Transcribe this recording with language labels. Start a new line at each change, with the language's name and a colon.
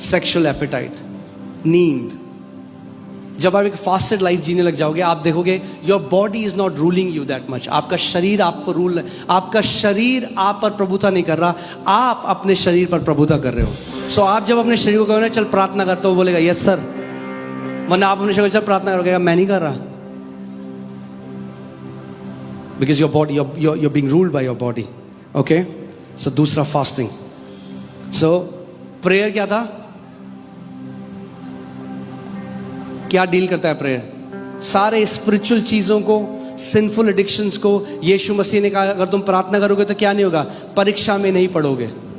Hindi: Sexual apatite, नींद। जब आप एक फास्टेड लाइफ जीने लग जाओगे, आप देखोगे
English: Your body is not ruling you that much.
Hindi: आपका शरीर आप पर रूल, आपका शरीर आप पर प्रभुता नहीं कर रहा, आप अपने शरीर पर प्रभुता कर रहे हो। सो आप जब अपने शरीर को कहोगे चल प्रार्थना करते हो, बोलेगा यस सर, वरना आप अपने शरीर चल प्रार्थना करोगे, मैं नहीं कर रहा।
English: Because your body, you're being ruled by your body.
Hindi: Okay. सो दूसरा फास्टिंग। सो प्रेयर क्या था, क्या डील करता है प्रेयर? सारे स्पिरिचुअल चीजों को सिंफुल एडिक्शंस को यीशु मसीह ने कहा अगर तुम प्रार्थना करोगे तो क्या नहीं होगा, परीक्षा में नहीं पड़ोगे।